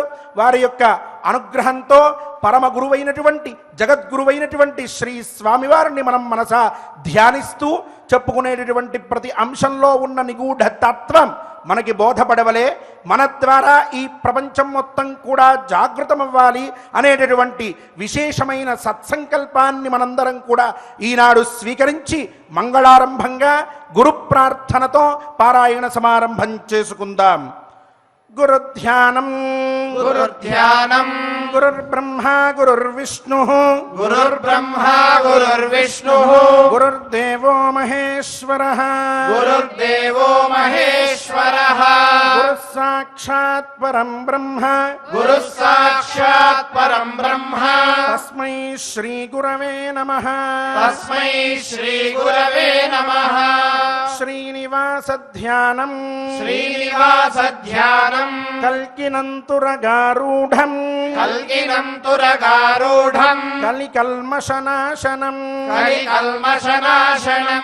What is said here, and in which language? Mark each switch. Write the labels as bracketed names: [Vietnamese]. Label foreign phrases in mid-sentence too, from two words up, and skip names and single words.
[Telugu] వారి యొక్క అనుగ్రహంతో పరమ గురువైనటువంటి జగద్గురువైనటువంటి శ్రీ స్వామివారిని మనం మనసా ధ్యానిస్తూ చెప్పుకునేటటువంటి ప్రతి అంశంలో ఉన్న నిగూఢ తత్వం మనకి బోధపడవలే, మన ద్వారా ఈ ప్రపంచం మొత్తం కూడా జాగృతమవ్వాలి అనేటటువంటి విశేషమైన సత్సంకల్పాన్ని మనందరం కూడా ఈనాడు స్వీకరించి మంగళారంభంగా గురు ప్రార్థనతో పారాయణ సమారంభం చేసుకుందాం. గురుధ్యానం గురుధ్యానం [Sanskrit] గురుర్బ్రహ్మా గురుర్విష్ణుః గురుర్బ్రహ్మా గురుర్విష్ణుః గురుర్దేవో మహేశ్వరః గురుర్దేవో మహేశ్వరః గురుః సాక్షాత్ పరం బ్రహ్మ గురుః సాక్షాత్ పరం బ్రహ్మ తస్మై శ్రీ గురవే నమః తస్మై శ్రీ గురవే నమః. [Telugu] శ్రీనివాస ధ్యానం శ్రీనివాస ధ్యానం [Sanskrit] కల్కినంతురగారూఢం కల్కినంతురగారూఢం కలికల్మషనాశనం కలికల్మషనాశనం